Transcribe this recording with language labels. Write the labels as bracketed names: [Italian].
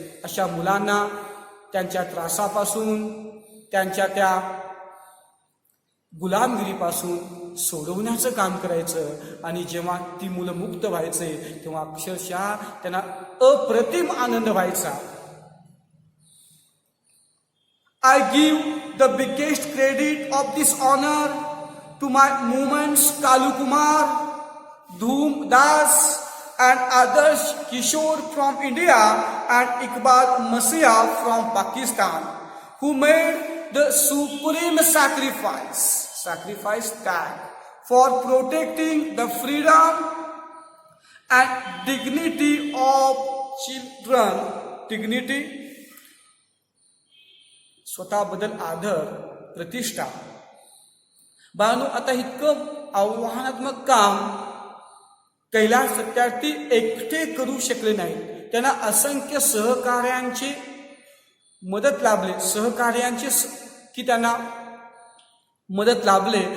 [Marathi] अशा मुलांना त्यांच्या त्रासापासून, त्यांच्या त्या गुलामगिरीपासून सोडवण्याचं काम करायचं. आणि जेव्हा ती मुलं मुक्त व्हायचे तेव्हा अक्षरशः त्यांना अप्रतिम आनंद व्हायचा. [English] I give the biggest credit of this honor to my movements Kalu Kumar, Dhoom Das and Adarsh Kishore from India and Iqbal Masiha from Pakistan, who made the supreme sacrifice tag for protecting the freedom and dignity of children. [Marathi] Dignity, स्वतःबद्दल आदर, प्रतिष्ठा. बाळांनो, आता इतकं आव्हानात्मक काम कैलास सत्यार्थी एकटे करू शकले नाहीत. त्यांना असंख्य सहकार्यांची मदत लाभले, सहकार्यांची की त्यांना मदत लाभले.